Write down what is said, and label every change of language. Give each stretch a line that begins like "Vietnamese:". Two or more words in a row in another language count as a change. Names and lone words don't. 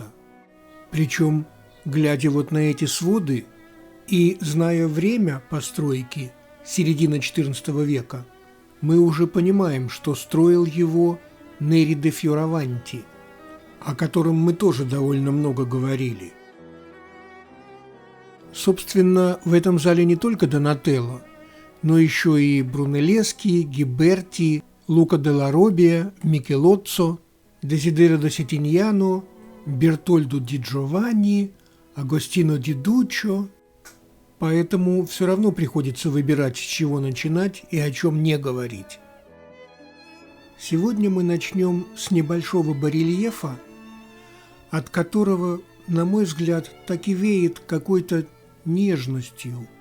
Russian: Причем, глядя вот на эти своды и зная время постройки, середина XIV века, мы уже понимаем, что строил его Нери де Фьораванти, о котором мы тоже довольно много говорили. Собственно, в этом зале не только Донателло, но еще и Брунеллески, Гиберти, Лука делла Роббия, Микелоццо, Дезидерио да Сетиньяно, Бертольдо ди Джованни, Агостино ди Дуччо. Поэтому все равно приходится выбирать, с чего начинать и о чем не говорить. Сегодня мы начнем с небольшого барельефа, от которого, на мой взгляд, так и веет какой-то нежностью.